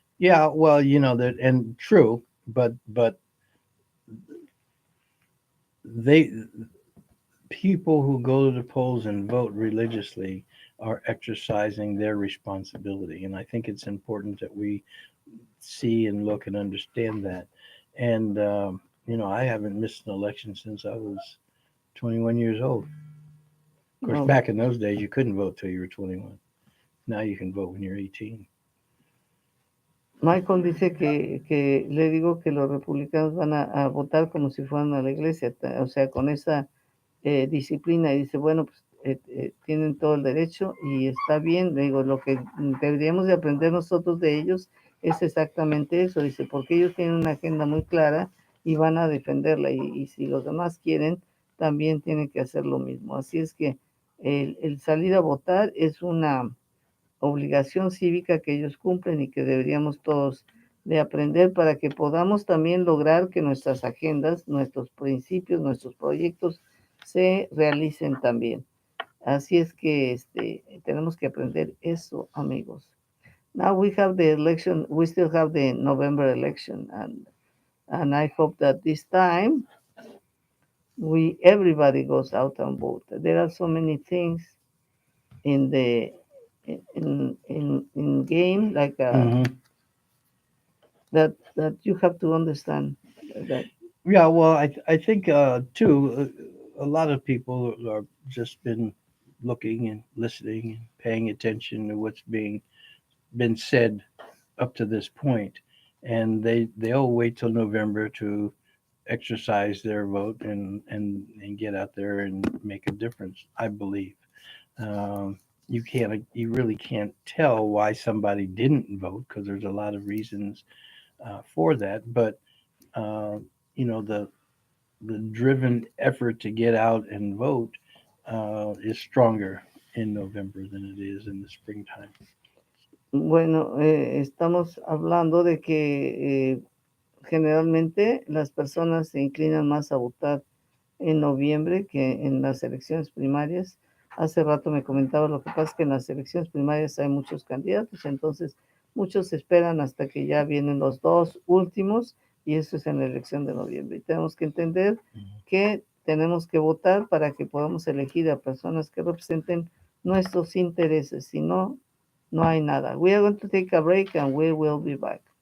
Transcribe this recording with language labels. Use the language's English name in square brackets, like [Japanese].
[English] Yeah, well, that, and true, but they people who go to the polls and vote religiously are exercising their responsibility, and I think it's important that we see and look and understand that. And I haven't missed an election since I was 21 years old. Of course, No, back in those days, you couldn't vote till you were 21. Now you can vote when you're 18. [Spanish] Michael dice que le digo que los republicanos van a votar como si fueran a la iglesia, o sea, con esa disciplina. Y dice, bueno, pues tienen todo el derecho y está bien. Le digo, lo que deberíamos de aprender nosotros de ellos es exactamente eso. Dice, porque ellos tienen una agenda muy clara y van a defenderla. Y si los demás quieren, también tienen que hacer lo mismo. Así es que el salir a votar es una obligación cívica que ellos cumplen y que deberíamos todos de aprender para que podamos también lograr que nuestras agendas, nuestros principios, nuestros proyectos se realicen también. Así es que tenemos que aprender eso, amigos. [English] Now we have the election, we still have the November election, and I hope that this time everybody goes out and vote. There are so many things in the in game like Hmm. that you have to understand that. Yeah, well, I think too, a lot of people are just been looking and listening and paying attention to what's being been said up to this point, and they'll wait till November to exercise their vote and get out there and make a difference. I believe um, you really can't tell why somebody didn't vote because there's a lot of reasons for that, but uh, the driven effort to get out and vote is stronger in November than it is in the springtime. [Spanish] Bueno, estamos hablando de que generalmente las personas se inclinan más a votar en noviembre que en las elecciones primarias. Hace rato me comentaba, lo que pasa es que en las elecciones primarias hay muchos candidatos, entonces muchos esperan hasta que ya vienen los dos últimos y eso es en la elección de noviembre. Y tenemos que entender que tenemos que votar para que podamos elegir a personas que representen nuestros intereses, si no, no hay nada. [English] We are going to take a break and we will be back.